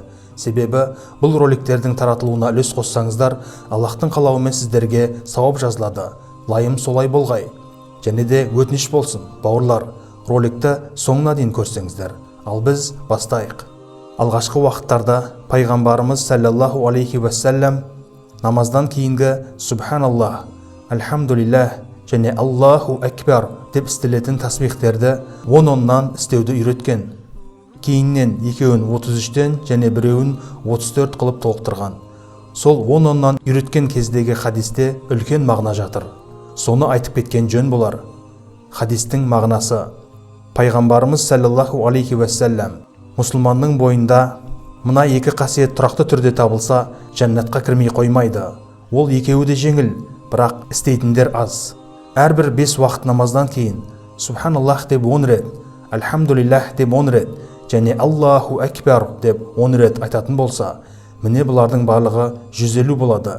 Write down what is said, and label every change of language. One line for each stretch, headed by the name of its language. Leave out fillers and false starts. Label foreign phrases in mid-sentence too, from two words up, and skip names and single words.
Kazakh: Себебі бұл роликтердің таратылуына үлес қоссаңыздар, Аллахтың қалауымен сіздерге сауап жазылады. Лайым солай болғай. Және де өтініш болсын, бауырлар, роликті соңына дейін көрсеңіздер. Ал біз бастайық. Алғашқы уақыттарда пайғамбарымыз
Arabic: صلى الله عليه وسلم
Kazakh: намаздан кейінгі Субханаллах, Альхамдулиллах және
Arabic: الله أكبر
Kazakh: деп істелетін тасбихтерді 10-10-нан істеуді үйреткен. Кейіннен екеуін 33-тен және біреуін 34 қылып толықтырған. Сол 10-10-нан үйреткен кездегі хадисте үлкен мағына жатыр. Соны айтып кеткен жөн болар. Хадистің мағынасы: пайғамбарымыз
Arabic: صلى الله عليه وسلم
Kazakh: мұсылманның бойында мына екі қасиет тұрақты түрде табылса, жәннатқа кірмей қоймайды. Ол екеуі де жеңіл, бірақ істейтіндер аз. Әрбір 5 уақыт намаздан кейін Субханаллах деп 10 рет, Альхамдулиллах деп 10 рет және
Arabic: الله أكبر
Kazakh: деп 10 рет айтатын болса, міне бұлардың барлығы 150 болады.